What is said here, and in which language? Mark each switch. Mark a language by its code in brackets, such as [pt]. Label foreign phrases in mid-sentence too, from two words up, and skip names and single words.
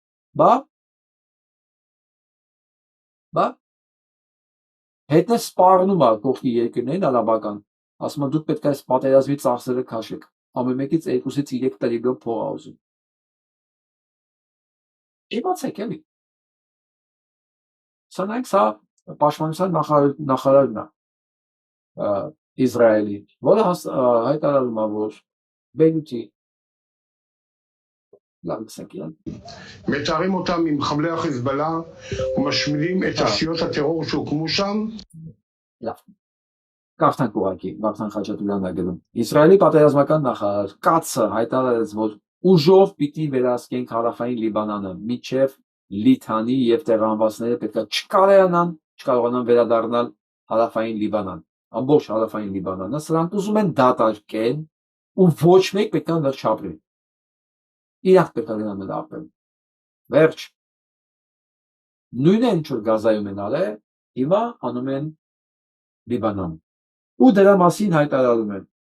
[hy] բա հետը սպառնում է կողքի երկրներին արաբական, ասում դուք պետք է այս պատերազմի ծախսերը քաշեք, ամեն մեկից 2-ից 3 տրիլիոն փող է ուզում։ Իմացեք էլի։ Սրանք սա պաշտպանության նախարարն է Իսրայելի, որը հայտարարում է, որ Բեյրութի [he] מתארים אותם עם חבלי החיזבאללה ומשמידים את תעשיות הטרור שהוקמו שם. [hy] Կարթանք ուղակի, Վարդան Խաչատուրյանն է գրում։ Իսրայելի պատերազմական նախարար Կացը հայտարարեց, որ ուժով պիտի վերահսկենք հարավային Լիբանանը, մինչև Լիթանի եւ տեղահանվածները պետք է չկարողանան վերադառնալ հարավային Լիբանան, ամբողջ հարավային Լիբանանը, սրանք ուզում են դատարկեն ու ոչ մեկ պետք է վերջապրի։ Իրաք պետք է գնան ապրեն։ Վերջ։ Նույնը ինչ որ Գազայում են արել, հիմա անում են Լիբանանում։ Ու դրա մասին հայտարարում են։